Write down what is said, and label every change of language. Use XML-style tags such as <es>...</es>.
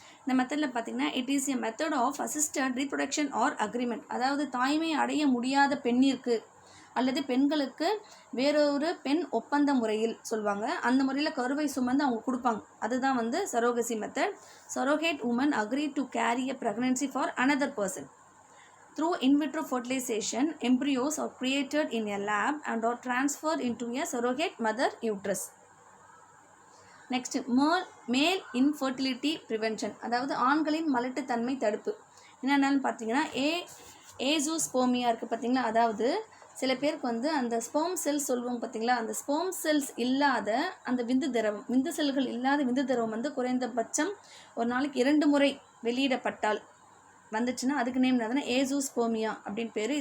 <ta>இந்த மெத்தடில் பார்த்திங்கன்னா</ta> <en>It is a method of assisted reproduction or agreement.</en> <ta>அதாவது தாய்மை அடைய முடியாத பெண்ணிற்கு அல்லது பெண்களுக்கு வேறொரு பெண் ஒப்பந்த முறையில் சொல்லுவாங்க, அந்த முறையில் கருவை சுமந்து அவங்க கொடுப்பாங்க. அதுதான் வந்து surrogacy method.</ta> <en>Surrogate woman agree to carry a pregnancy for another person. Through in vitro fertilization, embryos are created in a lab and are transferred into a surrogate mother uterus.</en> <ta>Next மேல் infertility prevention, அதாவது ஆண்களின் மலட்டுத்தன்மை தடுப்பு. என்னென்னு பார்த்தீங்கன்னா ஏசோஸ்போமியா இருக்குது பார்த்தீங்களா, அதாவது சில பேருக்கு வந்து அந்த ஸ்பெர்ம் செல்ஸ் சொல்லுவோம் பார்த்தீங்களா, அந்த ஸ்பெர்ம் செல்ஸ் இல்லாத அந்த விந்து செல்கள் இல்லாத விந்து திரவம் வந்து குறைந்தபட்சம் ஒரு நாளைக்கு 2 முறை வெளியிடப்பட்டால் வந்துச்சுன்னா அதுக்கு நேம் என்னதுன்னா ஏசோஸ்போமியா அப்படின்னு பேர்.</ta>